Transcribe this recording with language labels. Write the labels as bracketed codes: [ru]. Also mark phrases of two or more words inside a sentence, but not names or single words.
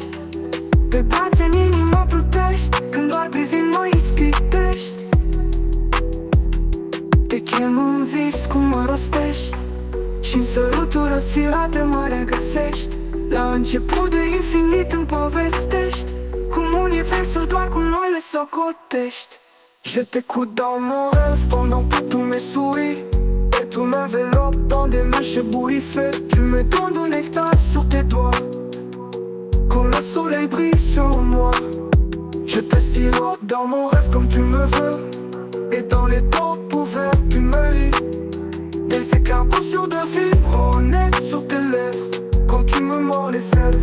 [ro] Pe brațe în inimă plutești, când doar privind mă ispitești. Te chem în vis cum mă rostești și în săruturi răsfirate mă regăsești. La început de infinit îmi povestești cum universul doar cu noi le socotești. [fr] Je t'écoute dans mon rêve pendant que tu me souris, et tu m'enveloppes dans des mains ébouriffées. Tu me donnes du nectar sur tes doigts, quand le soleil brille sur moi. Je te sirote dans mon rêve comme tu me veux, et dans les taupes ouvertes tu me lis des éclats conscients de vivre honnête sur tes lèvres quand tu me mords les ailes.